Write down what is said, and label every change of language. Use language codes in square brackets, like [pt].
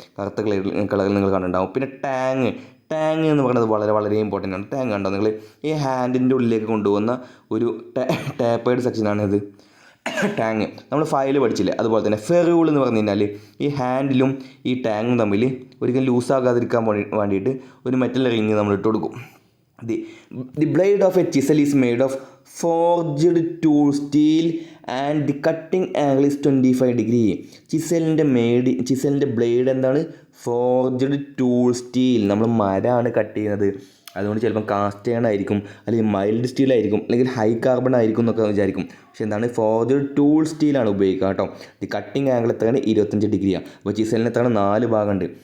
[ml] കറുത്ത കളറിൽ നിങ്ങൾ കണ്ടിട്ടുണ്ടാവും. പിന്നെ ടാങ് എന്ന് പറയുന്നത് വളരെ വളരെ ഇമ്പോർട്ടൻ്റ് ആണ്. ടാങ് കണ്ടോ നിങ്ങൾ? ഈ ഹാൻഡിൻ്റെ ഉള്ളിലേക്ക് കൊണ്ടുപോകുന്ന ഒരു ടാപ്പേഡ് സെക്ഷനാണ് ഇത് ടാങ്. നമ്മൾ ഫയൽ പഠിച്ചില്ലേ? അതുപോലെ തന്നെ ഫെറൂൾ എന്ന് പറഞ്ഞു കഴിഞ്ഞാൽ ഈ ഹാൻഡിലും ഈ ടാങ്ങും തമ്മിൽ ഒരിക്കലും ലൂസാകാതിരിക്കാൻ വേണ്ടിയിട്ട് ഒരു മെറ്റൽ റിങ് നമ്മൾ ഇട്ട് കൊടുക്കും. [en] The blade of a chisel is made of forged tool steel and the cutting angle is 25 degree. [ml] ചിസലിൻ്റെ blade എന്താണ്? Forged tool steel. നമ്മൾ മരമാണ് കട്ട് ചെയ്യുന്നത്, അതുകൊണ്ട് ചിലപ്പം കാസ്റ്റ് അയൺ ആയിരിക്കും, അല്ലെങ്കിൽ മൈൽഡ് സ്റ്റീൽ ആയിരിക്കും, അല്ലെങ്കിൽ ഹൈ കാർബൺ ആയിരിക്കും എന്നൊക്കെ വിചാരിക്കും. പക്ഷേ എന്താണ്? ഫോർജ്ഡ് ടൂൾ സ്റ്റീലാണ് ഉപയോഗിക്കുക കേട്ടോ. [en] the cutting angle [ml] എത്രയാണ്? 25 ഡിഗ്രിയാണ്. അപ്പോൾ ചിസലിന് എത്രയാണ്? 4 ഭാഗമുണ്ട്.